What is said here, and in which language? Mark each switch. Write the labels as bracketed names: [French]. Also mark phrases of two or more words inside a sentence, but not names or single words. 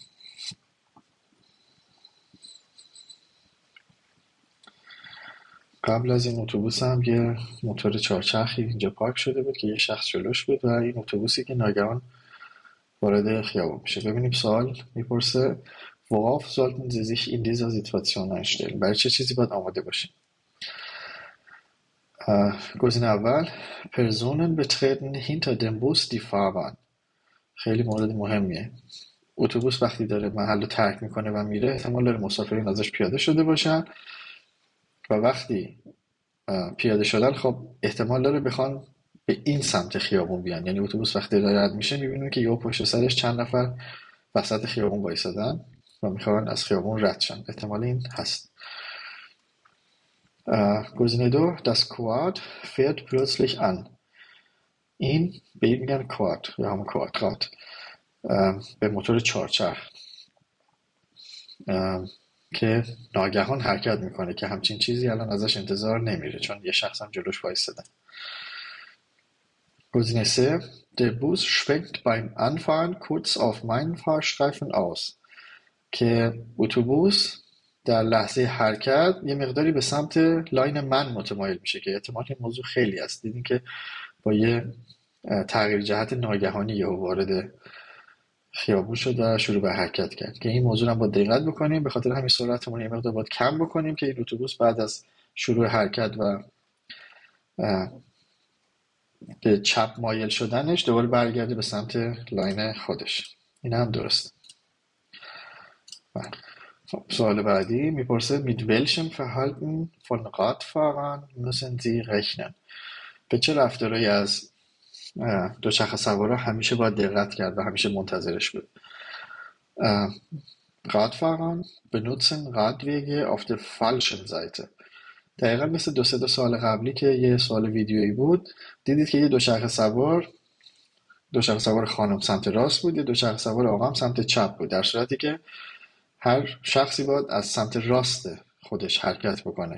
[Persian] قبل از این اتوبوس هم یه موتور چهارچرخی اینجا پارک شده بود که یه شخص جلوش بود و این اتوبوسی که ناگهان وارد خیابون میشه. ببینیم سوال میپرسه [German] worauf sollten Sie sich in dieser Situation einstellen؟ [Persian] برای چه چیزی باید آماده باشیم؟ گزینه اول [German] Personen betreten hinter dem Bus die Fahrbahn. [Persian] خیلی مورد مهمیه. اتوبوس وقتی داره محل رو ترک میکنه و میره احتمال داره مسافرین ازش پیاده شده باشن و وقتی پیاده شدن خب احتمال داره بخوان به این سمت خیابون بیان، یعنی اتوبوس وقتی داره رد میشه میبینیم که یهو پشت سرش چند نفر وسط خیابون وایسادن و میخوان از خیابون رد شن. احتمال این هست. گزینه دو [German] Das Quad fährt plötzlich an. [Persian] این به این میگن کواد یا همون کوادرات، به موتور چهارچرخ که ناگهان حرکت میکنه که همچین چیزی الان ازش انتظار نمیره چون یه شخص هم جلوش وایساده. گزینه سه [German] Der Bus schwenkt beim Anfahren kurz auf meinen Fahrstreifen aus. [Persian] که اتوبوس در لحظه حرکت یه مقداری به سمت لاین من متمایل میشه که احتمال این موضوع خیلی هست. دیدین که با یه تغییر جهت ناگهانی یهو وارد خیابون شد و شروع به حرکت کرد که این موضوع رو با دقت بکنیم. به خاطر همین سرعتمون یه مقدار باید کم بکنیم که این اتوبوس بعد از شروع حرکت و به چپ مایل شدنش دوباره برگرده به سمت لاین خودش. این هم درسته. سوال بعدی میپرسه [German] mit welchem Verhalten von Radfahrern müssen Sie rechnen؟ [Persian] به چه رفتارهایی از دوچرخه سوارا همیشه باید دقت کرد و همیشه منتظرش بود؟ [German] Radfahrern benutzen Radwege auf der falschen Seite. [Persian] دقیقا مثل دو سال قبلی که یه سوال ویدیویی بود، دیدید که یه دوچرخه سوار خانم سمت راست بود، یه دوچرخه سوار آقا هم سمت چپ بود، در صورتی که هر شخصی باید از سمت راست خودش حرکت بکنه.